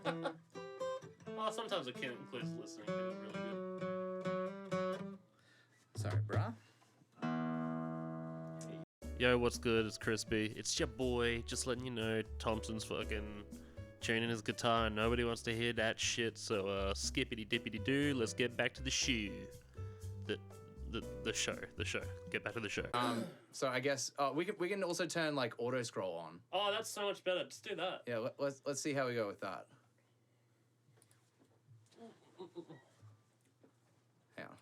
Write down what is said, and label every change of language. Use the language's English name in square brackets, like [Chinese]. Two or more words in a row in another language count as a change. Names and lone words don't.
[English] Well, sometimes it can include the listening, but it's really good. Sorry, bruh. Yo, what's good? It's Crispy. It's your boy. Just letting you know, Thompson's fucking tuning his guitar and nobody wants to hear that shit. So skippity dippity doo. Let's get back to the shoe. The show. Get back to the show. So I guess we can also turn like auto scroll on. Oh, that's so much better. Just do that. Yeah, let's see how we go with that. Hang on.